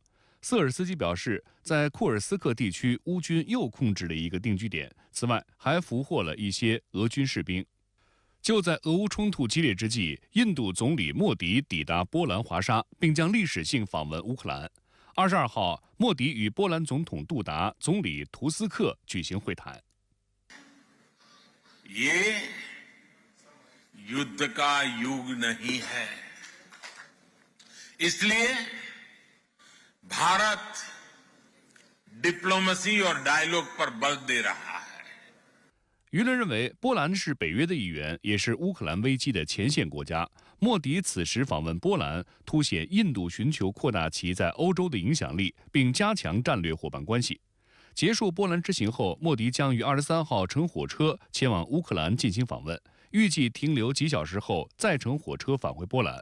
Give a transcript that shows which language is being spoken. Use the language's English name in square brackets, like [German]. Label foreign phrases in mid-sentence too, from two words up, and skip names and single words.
[Chinese] 瑟尔斯基表示，在库尔斯克地区，乌军又控制了一个定居点，此外还俘获了一些俄军士兵。就在俄乌冲突激烈之际，印度总理莫迪抵达波兰华沙，并将历史性访问乌克兰。22号，莫迪与波兰总统杜达、总理图斯克举行会谈。 [Hindi] ये युद्ध का युग नहीं है, इसलिए भारत डिप्लोमेसी और डायलॉग पर बल दे रहा है。 [Chinese] 舆论认为，波兰是北约的一员，也是乌克兰危机的前线国家。莫迪此时访问波兰，凸显印度寻求扩大其在欧洲的影响力，并加强战略伙伴关系。结束波兰之行后，莫迪将于23号乘火车前往乌克兰进行访问，预计停留几小时后再乘火车返回波兰。